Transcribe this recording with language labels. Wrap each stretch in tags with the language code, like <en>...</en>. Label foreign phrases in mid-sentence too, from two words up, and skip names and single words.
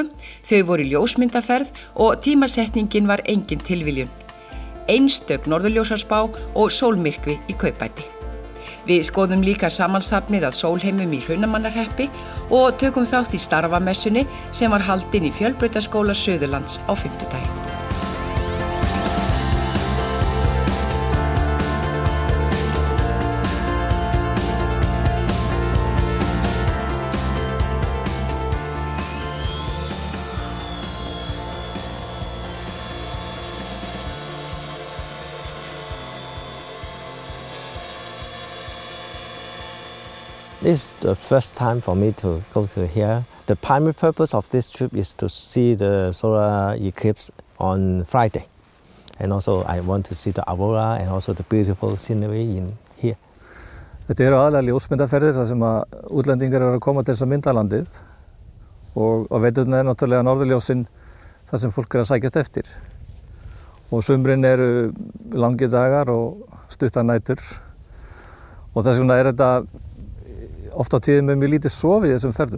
<is>Þau voru í ljósmyndaferð og tímasetningin var engin tilviljun. Einstök norðurljósaspá og sólmyrkvi í kaupbæti. Við skoðum líka samansafnið að Sólheimum í Hrunamannahreppi og tökum þátt í starfamessunni sem var haldin í Fjölbrautaskóla Suðurlands á fimmtudaginn.</is> <en>This is the first time for me to go to here. The primary purpose of this trip is to see the solar eclipse on Friday. And also I want to see the aurora and also the beautiful scenery in here.</en> <is>Þetta eru aðalega ljósmyndaferðir þar sem að útlendingar eru að koma til þess að mynda landið og á veturna er náttúrulega norðurljósin þar sem fólk er að sækjast eftir. Og sumrin eru langir dagar og stuttar nætur og þess vegna er þetta oft á tíðum með mjög lítið sofið í þessum ferðum.</is>